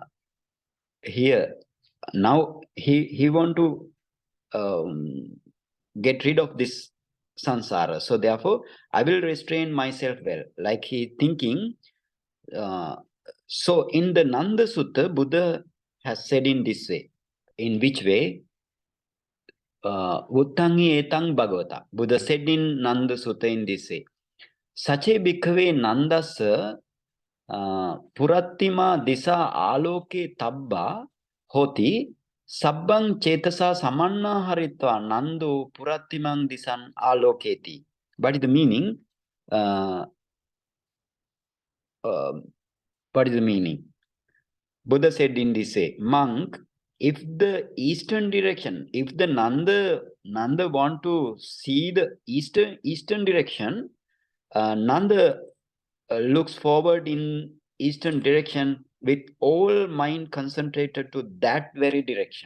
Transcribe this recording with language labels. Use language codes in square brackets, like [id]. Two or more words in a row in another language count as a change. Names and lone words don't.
[en] Here, now he want to get rid of this sansara. So therefore, I will restrain myself well. Like he thinking, so in the Nanda Sutta, Buddha has said in this way. In which way? [pi] Uttangi etang bhagavata. [en] Buddha said in Nanda Sutta in this way. [pi] Sache bhikkhave nandasa purattima disa aloke tabba hoti sabbang cetasa samanna haritva nando purattimang disan aloketi. [en] What is the meaning? What is the meaning? Buddha said in this way, monk, if the eastern direction, if the Nanda want to see the eastern direction, Nanda looks forward in eastern direction with all mind concentrated to that very direction.